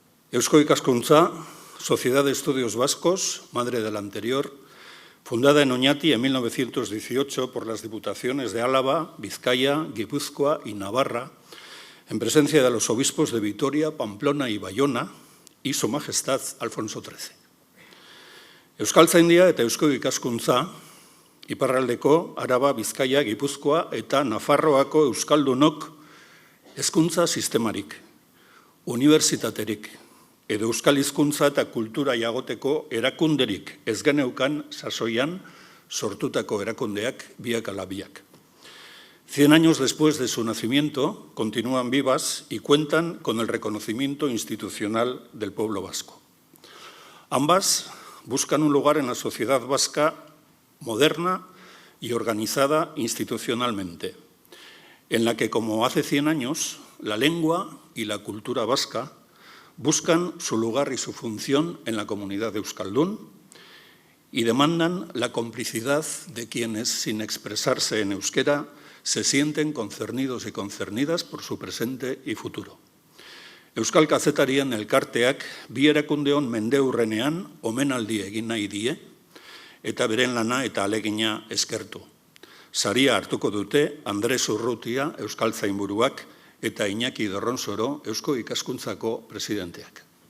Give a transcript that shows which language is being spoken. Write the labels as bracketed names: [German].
[Spanish] Eusko Ikaskuntza, Sociedad de Estudios Vascos, madre de la anterior, Fundada en Oñati en 1918 por las diputaciones de Álava, Vizcaya, Guipúzcoa y Navarra, en presencia de los obispos de Vitoria, Pamplona y Bayona, y Su Majestad Alfonso XIII. [Basque] Euskaltzaindia eta Eusko Ikaskuntza, iparraldeko Araba, Bizkaia, Gipuzkoa eta Nafarroako euskaldunok hezkuntza sistemarik, unibertsitaterik, edo euskal hizkuntza eta kultura jagoteko erakunderik ez geneukan sasoian sortutako erakundeak biak ala biak. [Spanish] 100 años después de su nacimiento, continúan vivas y cuentan con el reconocimiento institucional del pueblo vasco. Ambas buscan un lugar en la sociedad vasca moderna y organizada institucionalmente, en la que, como hace 100 años, la lengua y la cultura vasca buscan su lugar y su función en la comunidad de euskaldún y demandan la complicidad de quienes, sin expresarse en euskera, se sienten concernidos y concernidas por su presente y futuro. [Basque] Euskal Kazetarien elkarteak bi erakundeon mendeurrenean omenaldi egin nahi die eta beren lana eta alegina eskertu. Saria hartuko dute Andres Urrutia Euskaltzainburuak eta Iñaki Dorronsoro Eusko Ikaskuntzako presidenteak.